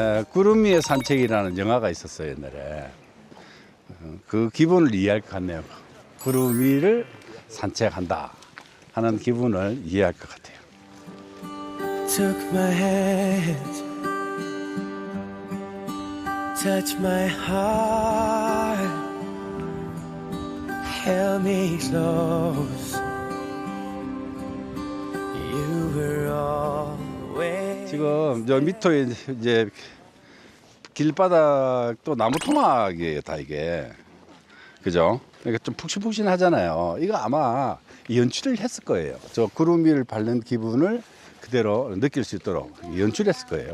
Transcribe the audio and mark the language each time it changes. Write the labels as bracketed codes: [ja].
[ko] 구름 위의 산책이라는 영화가 있었어요, 옛날에. 그 기분을 이해할 것 같네요. 구름 위를 산책한다 하는 기분을 이해할 것 같아요. [en] Took my hand, touch my heart, held me close. You were always. [ko] 지금 저 밑에 이제 길바닥도 나무 토막이에요, 다 이게. 그죠? 그러니까 좀 푹신푹신하잖아요. 이거 아마 연출을 했을 거예요. 저 구름 위를 밟는 기분을 그대로 느낄 수 있도록 연출했을 거예요.